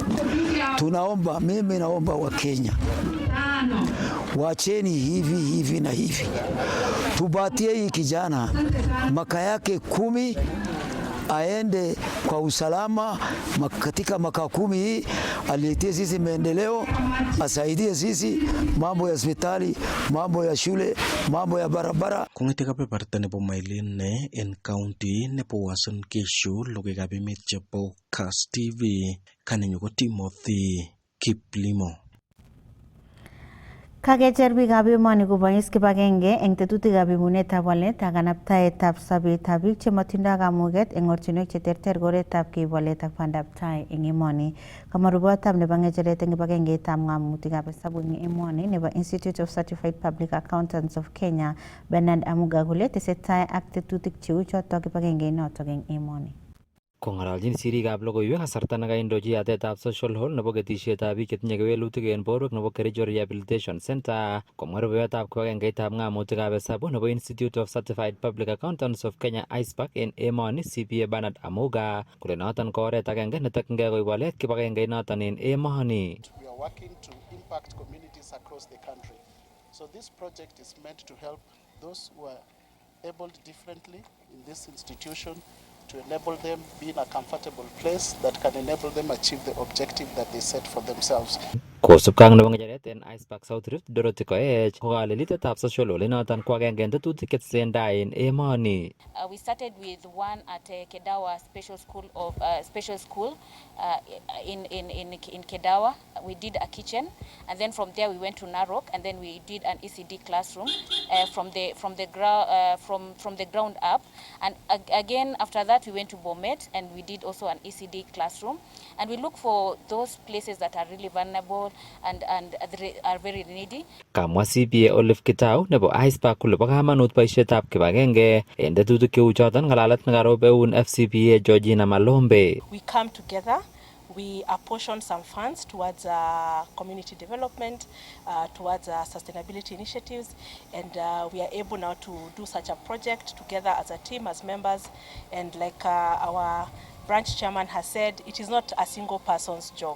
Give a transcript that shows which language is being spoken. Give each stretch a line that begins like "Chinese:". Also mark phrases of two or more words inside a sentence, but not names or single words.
Swahili: Mimi naomba wa Kenya wacheni hivi na hivi, tubatie hii kijana maka yake 10 aende kwa usalama katika maka 10 hii, aletie sisi maendeleo, asaidie sisi mambo ya hospitali, mambo ya shule, mambo ya barabara.
Kalenjin: Kongete kebeberta nebo Mailin ne en county nebo Uasin Gishu logoiwekab emet chebo Kass TV, kanenyu ko Timothy Kiplimo. Kakecher biikab emoni kobois kibagenge eng tetutikab ibunetab walet ak kanabtaetab sobetab biik chematindoi kamuget eng ortinwek cheterter koretab keib walet ak bandab tai eng emoni. Kama rupotab nebo ngecheret eng kibagengeitab ng'amutikab hesabu eng emoni nebo Institute of Certified Public Accountants of Kenya, Bernard Amuga kole tesetai ak tetutik cheu chotok kibagengenotok eng emoni. Kong'ololjin sirikab logoiwek kasarta nekaindochi yatetab
English: social hall
Kalenjin: nebo ketisietab biik chetinye kewelutik en borwek nebo Kericho Rehabilitation Center, komwa rubeiwotab kibagengeitab ng'amutikab hesabu nebo Institute of Certified Public Accountants of Kenya ICPAC en emoni CPA Bernard Amuga kole noton ko oret agenge netokyingei koib walet kibagengenoton en emoni.
English: We are working to impact communities across the country. So this project is meant to help those who are abled differently in this institution, to enable them be in a comfortable place that can enable them achieve the objective that they set for themselves.
Kalenjin: Kosubkei ak nebo ng'echeret en ICPAC South Rift, Dorothy Koech ko kalelitetab
English: social hall
Kalenjin: inoton ko agenge en tetutik chetesentai en emoni.
English: We started with one at Kedawa Special School in Kedawa. We did a kitchen, and then from there we went to Narok, and then we did an ECD classroom from the ground up. And again after that we went to Bomet, and we did also an ECD classroom. And we look for those places that are really vulnerable and are very needy.
Kalenjin: Kamwa CPA Olive Kitau nebo ICPAC kole bo kamanut boisietab kibagenge en tetutik cheu choton ng'alalet nekarob eun FCPA Georgina Malombe.
English: We come together, we apportion some funds towards community development, towards sustainability initiatives, and we are able now to do such a project together as a team, as members, and like our branch chairman has said, it is not a single person's job.